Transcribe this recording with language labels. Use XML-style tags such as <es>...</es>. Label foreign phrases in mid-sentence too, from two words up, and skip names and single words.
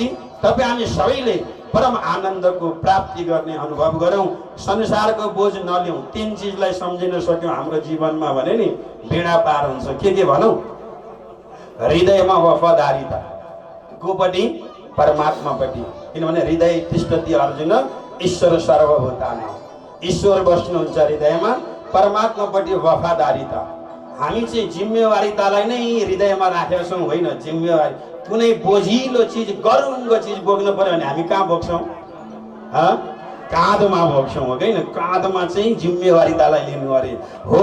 <ne>तपाईँ हामी सबैले परम आनन्दको प्राप्ति गर्ने अनुभव गरौँ, संसारको बोझ नलिउँ। 3 चिजलाई सम्झिन सक्यौँ हाम्रो जीवनमा भने नि बेडा पार हुन्छ। के भनौँ? हृदयमा वफादारीता, कोपट्टि परमात्मापट्टि, किनभने</ne> <sa>हृदय तिष्ठति अर्जुन ईश्वर सर्वभूतानां,</sa> <ne>ईश्वर बस्नुहुन्छ हृदयमा, परमात्मापट्टि वफादारीता। हामी चाहिँ जिम्मेवारीतालाई नै हृदयमा राखेका छौँ, होइन जिम्मेवारी कुनै बोझिलो चिज गरुङ्गो चिज बोक्नु पर्यो भने हामी कहाँ बोक्छौँ? काँधमा बोक्छौँ, हो कि काँधमा चाहिँ जिम्मेवारीतालाई लिनु अरे हो।</ne>